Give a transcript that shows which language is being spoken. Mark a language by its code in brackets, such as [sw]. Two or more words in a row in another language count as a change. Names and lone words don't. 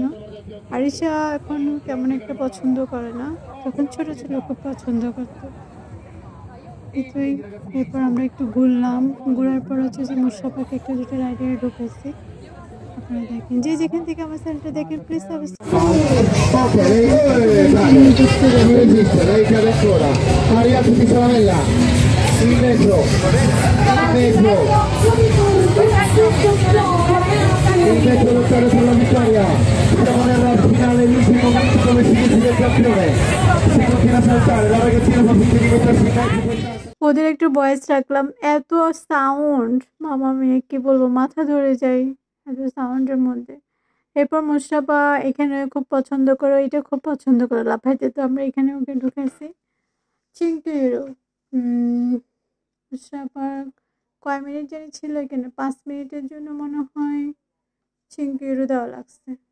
[bn] আরিশা এখন তেমন একটা পছন্দ করে না, যখন ছোট ছিল খুব পছন্দ করতো। এতই। এরপর আমরা একটু ঘুরলাম, ঘোরার পর হচ্ছে যে মোশাররফকে একটা দুটো রাইডে ঢুকেছি। আপনারা দেখেন, যে যেখান থেকে আমার চ্যানেলটা দেখেন প্লিজ [it] Il metro lottare per la vittoria, siamo nella finale, l'ultimo momento come si decide il campione, si continua a saltare, la ragazzina fa finta di mettersi in mezzo. [bn] ওদের একটু ভয়েস রাখলাম। এত সাউন্ড, মামা মেয়ে কি বলবো, মাথা ধরে যায় এত সাউন্ডের মধ্যে। এরপর মোশাররফা এখানে খুব পছন্দ করে, এটা খুব পছন্দ করে লাফাইতে, তো আমরা এখানে ওকে ঢুকেছি। চিঙ্কু হিরো মোশাররফা কয় মিনিট জানি ছিল এখানে, 5 মিনিটের জন্য মনে হয় চিঙ্কু হিরো দেওয়া লাগছে।